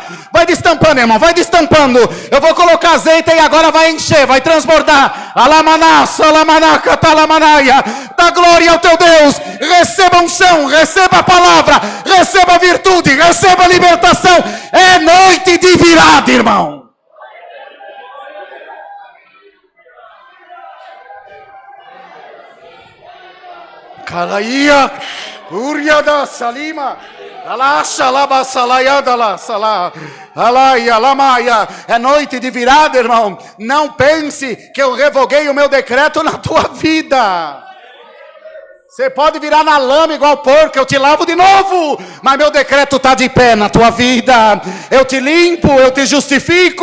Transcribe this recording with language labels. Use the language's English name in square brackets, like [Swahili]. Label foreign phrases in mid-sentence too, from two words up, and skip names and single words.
[Portuguese] Vai destampando, irmão, vai destampando. Eu vou colocar azeite e agora vai encher, vai transbordar. Alamanassa, alamanaca, talamanaia. Dá glória ao teu Deus. Receba unção, receba a palavra, receba a virtude, receba a libertação. É noite de virada, irmão. Calaia, Uriada, Salima, Alasha, Laba, Salaiada, La, Salá, Alaia, Lamaia. É noite de virada, irmão. Não pense que eu revoguei o meu decreto na tua vida. Você pode virar na lama igual porco, eu te lavo de novo. Mas meu decreto está de pé na tua vida. Eu te limpo, eu te justifico.